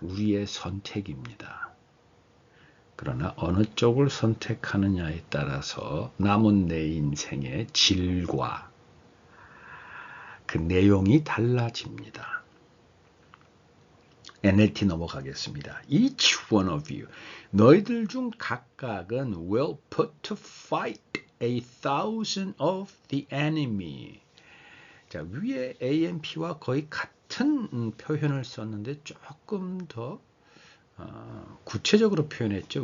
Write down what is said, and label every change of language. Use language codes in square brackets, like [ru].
[ko] 우리의 선택입니다. 그러나 어느 쪽을 선택하느냐에 따라서 남은 내 인생의 질과 그 내용이 달라집니다. NLT 넘어가겠습니다. [en] Each one of you, [ko] 너희들 중 각각은 [en] will put to fight 1,000 of the enemy. [ko] 자, 위에 AMP와 거의 같은 표현을 썼는데 조금 더 구체적으로 표현했죠.